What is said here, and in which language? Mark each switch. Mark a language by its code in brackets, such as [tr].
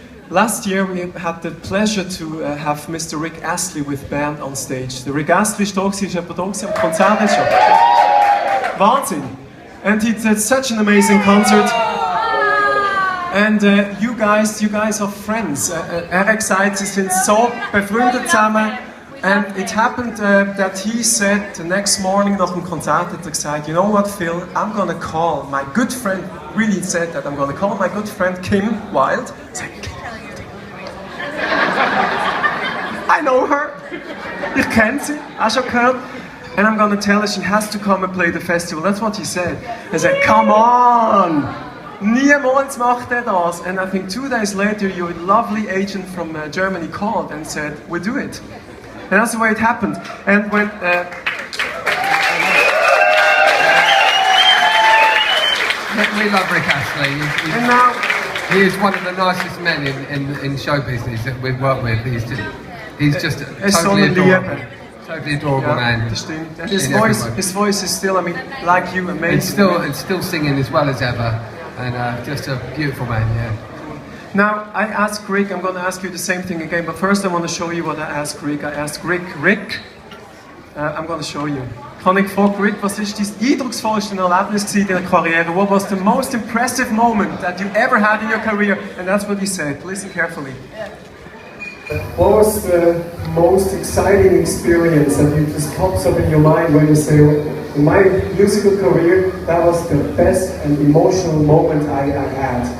[en] Last year we had the pleasure to have Mr. Rick Astley with band on stage. [de] Der Rick Astley ist da gewesen, ist jemand da gewesen am Konzert jetzt schon. Wahnsinn! [en] And he did such an amazing concert. And you guys are friends. [de] Er hat gesagt, sie sind so befreundet zusammen. [en] And it happened that he said the next morning [de] nach dem Konzert hat er gesagt, [en] you know what, Phil, I'm gonna call my good friend, really said that, I'm gonna call my good friend Kim Wilde. I know her, [de] ich kenne sie, auch schon gehört. [en] And I'm gonna tell her she has to come and play the festival. That's what he said. He said, come on! [de] Niemals macht er das. [en] And I think 2 days later your lovely agent from Germany called and said, we do it. And that's the way it happened. And when We love Rick Astley. and now He is one of the nicest men in show business that we've worked with. He's just He's just a totally adorable man. [de] Das stimmt. [en] And his voice is still, I mean, like you, amazing. And still singing as well as ever, and just a beautiful man. Yeah. Now, I asked Rick, I'm going to ask you the same thing again, but first I want to show you what I asked Rick. I asked Rick, I'm going to show you. [de] Kann ich fragen, Rick, was ist dein eindrucksvollste Erlebnis in deiner Karriere? [en] What was the most impressive moment that you ever had in your career? And that's what he said. Listen carefully. What was the most exciting experience that you just pops up in your mind when you say, in my musical career, that was the best and emotional moment I had?